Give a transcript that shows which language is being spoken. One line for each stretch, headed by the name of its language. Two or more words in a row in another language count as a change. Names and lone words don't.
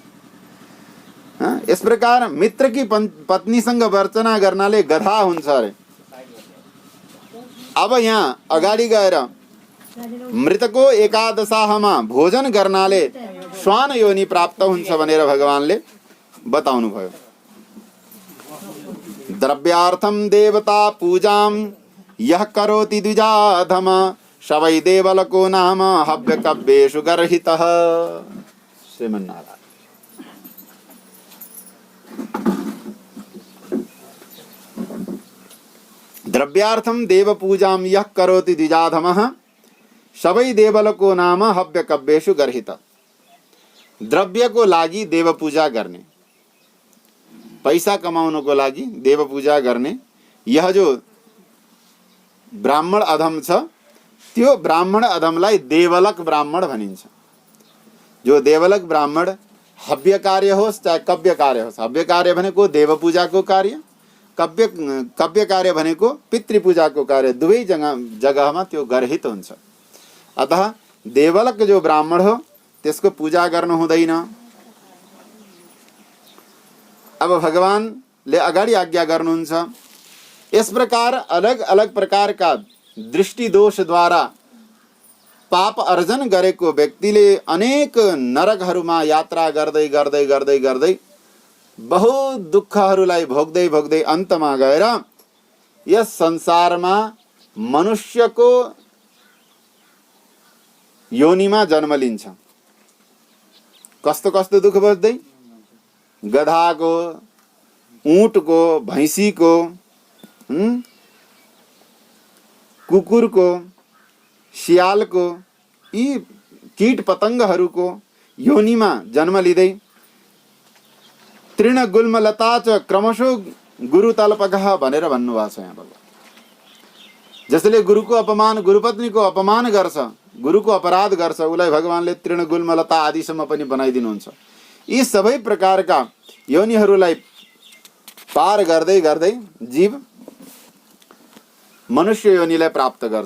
Nepali: यस प्रकार मित्रकी पत्नीसँग वर्चना गर्नाले गधा हुन्छ अरे। अब यहाँ अगाडि गएर मृतको एकादशाहमा भोजन गर्नाले श्वान योनि प्राप्त हुन्छ भनेर भगवानले बताउनु भयो।
Sanskrit: द्रव्यार्थम देवता पूजाम यह करोति द्विजाधम शवै देवलको नाम हव्य कव्येषु गर्हितः। श्रीमन्नारायण। द्रव्यार्थम देव पूजाम यह करोति द्विजाधमः सबै देवलको नाम हव्य कव्येषु गर्हित।
Nepali: द्रव्यको लागि देव पूजा गर्ने, पैसा कमाउनको लागि देव पूजा गर्ने, यह जो ब्राह्मण अधम छ त्यो ब्राह्मण अधमलाई देवलक ब्राह्मण भनिन्छ। जो देवलक ब्राह्मण हव्य कार्य होस् चाहे कव्य कार्य होस्, हव्य कार्य भनेको देव पूजाको कार्य, कव्य कार्य भनेको पितृ पूजाको कार्य, दुवै जगहमा त्यो गर्हित हुन्छ। अतः देवलक जो ब्राह्मण हो त्यसको पूजा गर्नु हुँदैन। अब भगवानले अगाडि आज्ञा गर्नुहुन्छ,
Hindi: इस प्रकार अलग अलग प्रकार का
Nepali: दृष्टि दोष द्वारा पाप अर्जन गरेको व्यक्तिले अनेक नरकहरूमा यात्रा गर्दै गर्दै गर्दै गर्दै बहुत दुःखहरूलाई भोग्दै भोग्दै अन्तमा गएर यस संसारमा मनुष्यको योनिमा जन्म लिन्छ। कस्तो कस्तो दुःख भोग्दै? गधाको, ऊँटको, भैँसीको, कुकुरको, सियालको, यी कीट पतङ्गहरूको योनिमा जन्म लिँदै
Sanskrit: तृण गुल्म लता च क्रमशः गुरु तल्पगः
Nepali: भनेर भन्नुभएको छ यहाँ भगवान। जसले गुरुको अपमान, गुरुपत्नीको अपमान गर्छ, गुरुको अपराध गर्छ, उसलाई भगवानले
Sanskrit: तृण गुल्म लता
Nepali: आदिसम्म पनि बनाइदिनुहुन्छ। यी सबै प्रकारका योनिहरूलाई पार गर्दै गर्दै जीव मनुष्य योनिलाई प्राप्त गर्छ।